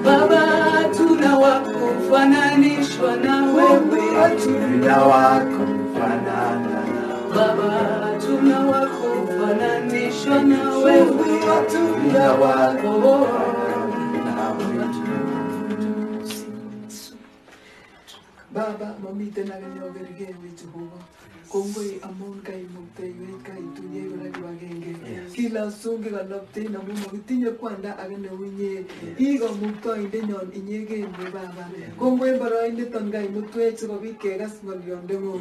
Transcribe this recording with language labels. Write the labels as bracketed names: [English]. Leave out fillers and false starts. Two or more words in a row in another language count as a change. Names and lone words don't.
[Swahili] Baba, hatuna wa kufananishwa na wewe, hatuna wa kufanana nawe. Baba, hatuna wa kufananishwa na wewe, hatuna wa oh, Baba, [Kalenjin] mamiten akanyo kerkewe Jehova. Kongoi amun kaimukteywech kaituye kora kibagenge. Kila sungi kanapten amun makitinye kwanda age neu inye. Ikamuktoindenyon inyegen we Baba. Kongoi boroindeton kaimutwech sikobit kekas ng'olyondeng'ung.